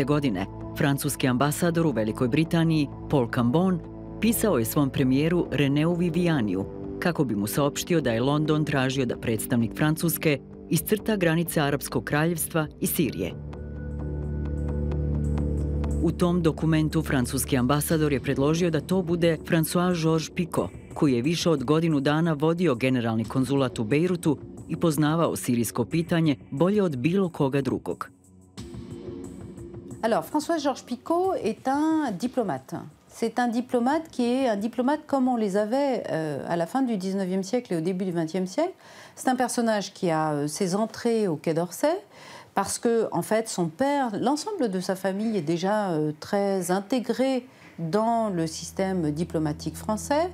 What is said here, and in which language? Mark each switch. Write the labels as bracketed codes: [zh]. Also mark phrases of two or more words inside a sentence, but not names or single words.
[sr] godine francuski ambasador u Velikoj Britaniji, Paul Cambon, pisao je svom premijeru Reneu Vivianiju kako bi mu saopštio da je London tražio da predstavnik Francuske iscrta granice Arapskog kraljevstva i Sirije. U tom dokumentu francuski ambasador je predložio da to bude François Picot, koji je više od godinu dana vodio generalni konzulat u Bejrutu i poznavao sirijsko pitanje bolje od bilo koga drugog. [fr] Alors, François Picot est un diplomate. C'est un diplomate qui est un diplomate comme on les avait à la fin du 19e siècle et au début du 20e siècle. C'est un personnage qui a ses entrées au Quai d'Orsay parce que, en fait, son père, l'ensemble de sa famille est déjà très intégré dans le système diplomatique français.